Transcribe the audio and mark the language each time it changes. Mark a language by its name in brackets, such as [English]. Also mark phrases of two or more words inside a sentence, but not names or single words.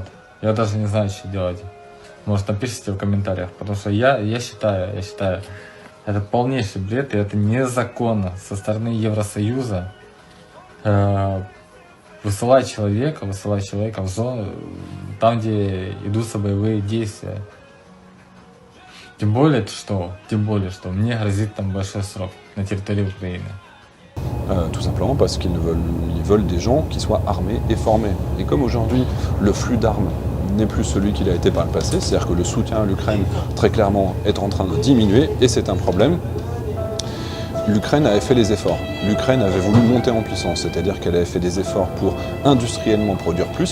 [Russian] Я даже не знаю, что делать. Может, напишите в комментариях, потому что я считаю, это полнейший бред, и это незаконно со стороны Евросоюза высылать человека в зону, там, где идутся боевые действия. Тем более, что мне грозит там большой срок на территории Украины. [French] Tout simplement parce qu'ils veulent des gens qui soient armés et formés. Et comme aujourd'hui, le flux d'armes n'est plus celui qu'il a été par le passé, c'est-à-dire que le soutien à l'Ukraine, très clairement, est en train de diminuer, et c'est un problème. L'Ukraine avait fait les efforts. L'Ukraine avait voulu monter en puissance, c'est-à-dire qu'elle avait fait des efforts pour industriellement produire plus.